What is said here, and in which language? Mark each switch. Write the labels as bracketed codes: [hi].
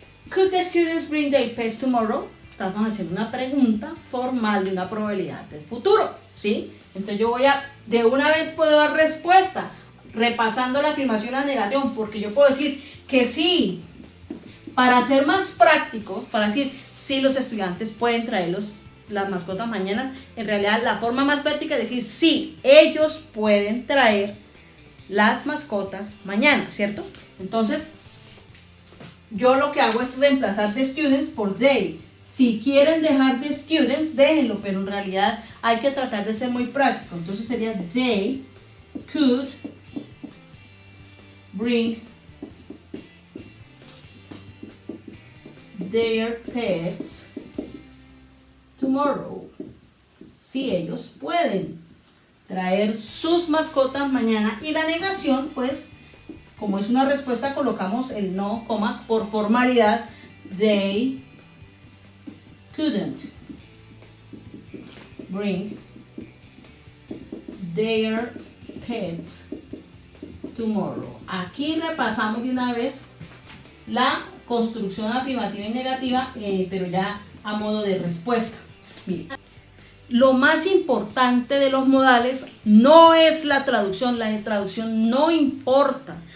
[en] Could the students bring their pets tomorrow? [es] Estamos haciendo una pregunta formal de una probabilidad del futuro, ¿sí? Entonces yo de una vez puedo dar respuesta repasando la afirmación a la negación, porque yo puedo decir que sí. Para ser más práctico, para decir si los estudiantes pueden traer las mascotas mañana, en realidad la forma más práctica es decir sí, ellos pueden traer las mascotas mañana, ¿cierto? Entonces, yo lo que hago es reemplazar [en] the students [es] por they. Si quieren dejar [en] the students, [es] déjenlo, pero en realidad hay que tratar de ser muy práctico. Entonces sería [en] they could bring their pets tomorrow. [es] Si ellos pueden traer sus mascotas mañana. Y la negación, pues, como es una respuesta, colocamos el no, coma, por formalidad. [en] They couldn't bring their pets tomorrow. [es] Aquí repasamos de una vez la construcción afirmativa y negativa, pero ya a modo de respuesta. Miren, lo más importante de los modales no es la traducción no importa.